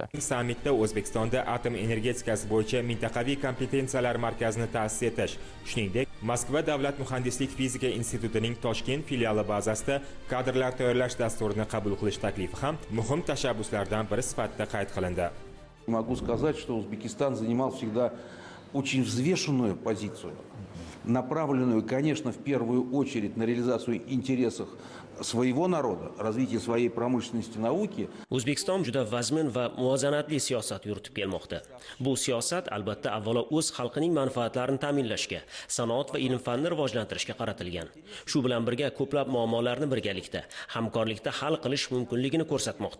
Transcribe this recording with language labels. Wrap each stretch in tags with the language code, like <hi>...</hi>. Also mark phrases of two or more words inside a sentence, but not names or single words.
<uz>Sammitda O'zbekistonda atom energetikasi bo'yicha mintaqaviy kompetensiyalar markazini ta'sis etish, shuningdek, Moskva davlat muhandislik fizika institutining Toshkent filiali bazasida kadrlar tayyorlash dasturini qabul qilish taklifi ham muhim tashabbuslardan biri sifatida qayd qilindi.</uz> <ru>Могу сказать, что Узбекистан занимал всегда очень взвешенную позицию, направленную, конечно, в первую очередь на реализацию интересов своего народа, развитие своей промышленности, nauki.</ru> <uz>O'zbekiston juda vazmin va muvozanatli siyosat yuritib kelmoqda. Bu siyosat albatta avvalo o'z xalqining manfaatlarini ta'minlashga, sanoat va ilm-fanni rivojlantirishga qaratilgan. Shu bilan birga ko'plab muammolarni birgalikda, hamkorlikda hal qilish mumkinligini ko'rsatmoqda.</uz>